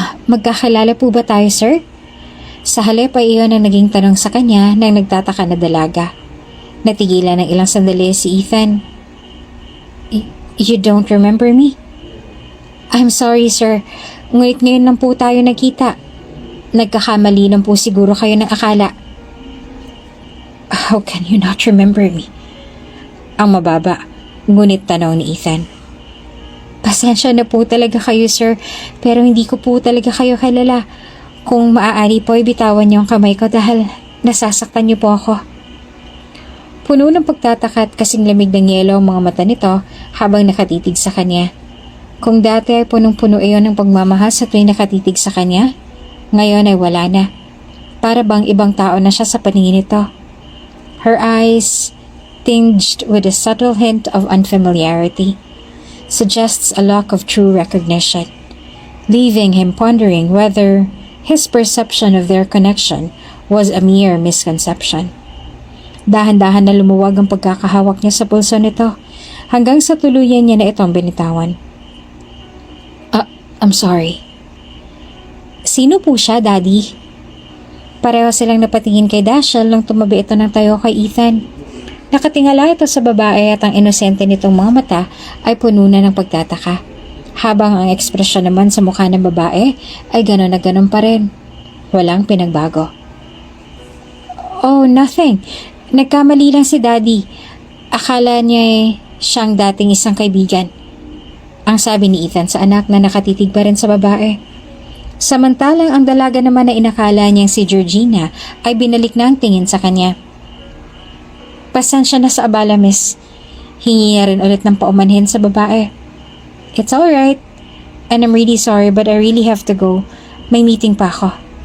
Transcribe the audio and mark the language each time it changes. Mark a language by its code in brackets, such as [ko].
[tl] Magkakilala po ba tayo, sir? Sa halip ay iyon ang naging tanong sa kanya nang nagtataka na dalaga. Natigilan ng ilang sandali si Ethan. [en] You don't remember me? I'm sorry, sir. [tl] Ngunit ngayon lang po tayo nagkita. Nagkakamali lang po siguro kayo ng akala. [en] How can you not remember me? [tl] Ang mababa, ngunit tanong ni Ethan. Pasensya na po talaga kayo, sir, pero hindi ko po talaga kayo kilala. Kung maaari po, bitawan niyo ang kamay ko dahil nasasaktan niyo po ako. Puno ng pagtataka at kasing lamig ng yelo ang mga mata nito habang nakatitig sa kanya. Kung dati ay punong-puno iyon ng pagmamahal sa tuwing nakatitig sa kanya, ngayon ay wala na. Para bang ibang tao na siya sa paningin nito. [en] Her eyes, tinged with a subtle hint of unfamiliarity, suggests a lack of true recognition, leaving him pondering whether his perception of their connection was a mere misconception. [tl] Dahan-dahan na lumuwag ang pagkakahawak niya sa pulso nito hanggang sa tuluyan niya na itong binitawan. [en] I'm sorry. [tl] Sino po siya, Daddy? Pareho silang napatingin kay Dashiell nang tumabi ito ng tayo kay Ethan. Nakatingala ito sa babae at ang inosente nitong mga mata ay puno na ng pagtataka. Habang ang ekspresyon naman sa mukha ng babae ay gano'n na gano'n pa rin. Walang pinagbago. [en] Oh, nothing. [tl] Nagkamali lang si Daddy. Akala niya siyang dating isang kaibigan. Ang sabi ni Ethan sa anak na nakatitig pa rin sa babae. Samantalang ang dalaga naman na inakala niyang si Georgina ay binalik na ang tingin sa kanya. Pasensya na sa abala, miss. Hingi niya rin ulit ng paumanhin sa babae. [en] It's alright. And I'm really sorry but I really have to go. [tl] May meeting pa ako.